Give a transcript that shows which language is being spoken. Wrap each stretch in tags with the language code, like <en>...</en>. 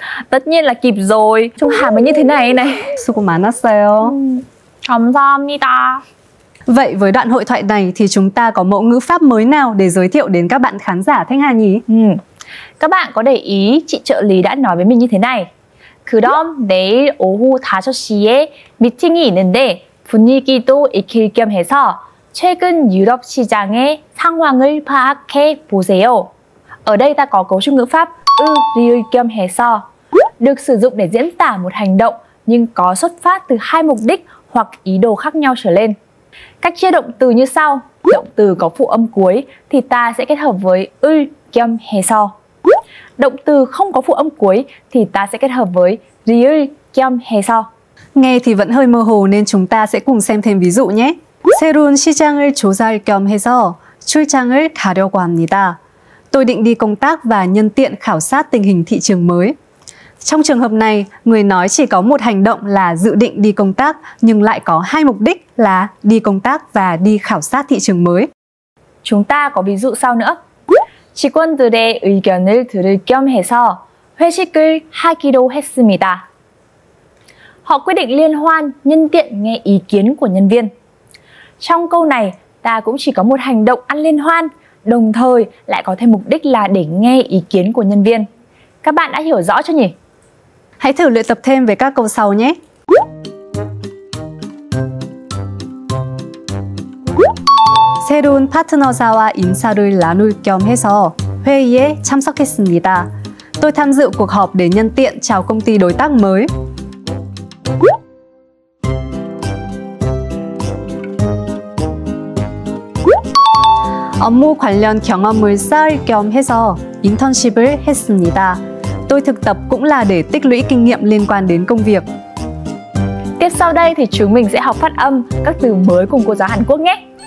<vi>Tất nhiên là kịp rồi. Trông Hà mới như thế này này.</vi> <ko>수고 많았어요. 감사합니다.</ko> <vi>Vậy với đoạn hội thoại này thì chúng ta có mẫu ngữ pháp mới nào để giới thiệu đến các bạn khán giả Thanh Hà nhỉ? Các bạn có để ý chị trợ lý đã nói với mình như thế này.</vi> <ko>그럼 내일 오후 5시에 미팅이 있는데 분위기도 익힐 겸 해서 최근 유럽 시장의 상황을 파악해 보세요.</ko> <vi>Ở đây ta có cấu trúc ngữ pháp 리을 겸 해서 được sử dụng để diễn tả một hành động nhưng có xuất phát từ hai mục đích hoặc ý đồ khác nhau trở lên. Cách chia động từ như sau. Động từ có phụ âm cuối thì ta sẽ kết hợp với 겸 해서. Động từ không có phụ âm cuối thì ta sẽ kết hợp với 리을 겸 해서. Nghe thì vẫn hơi mơ hồ nên chúng ta sẽ cùng xem thêm ví dụ nhé.</vi> <ko>새로운 시장을 조사할 겸 해서 출장을 가려고 합니다.</ko> <vi>Tôi định đi công tác và nhân tiện khảo sát tình hình thị trường mới. Trong trường hợp này, người nói chỉ có một hành động là dự định đi công tác nhưng lại có hai mục đích là đi công tác và đi khảo sát thị trường mới. Chúng ta có ví dụ sau nữa.</vi> <ko>직원들의 의견을 들을 겸 해서 회식을 하기로 했습니다.</ko> <vi>Họ quyết định liên hoan nhân tiện nghe ý kiến của nhân viên. Trong câu này, ta cũng chỉ có một hành động ăn liên hoan, đồng thời lại có thêm mục đích là để nghe ý kiến của nhân viên. Các bạn đã hiểu rõ chưa nhỉ? Hãy thử luyện tập thêm về các câu sau nhé.</vi> <ko>새로운 파트너사와 인사를 나눌 겸 해서 회의에 참석했습니다.</ko> <vi>Tôi tham dự cuộc họp để nhân tiện chào công ty đối tác mới.</vi> <ko>업무 관련 경험을 쌓을 겸 해서 인턴십을 했습니다.</ko> <vi>Tôi thực tập cũng là để tích lũy kinh nghiệm liên quan đến công việc. Tiếp sau đây thì chúng mình sẽ học phát âm các từ mới cùng cô giáo Hàn Quốc nhé.</vi>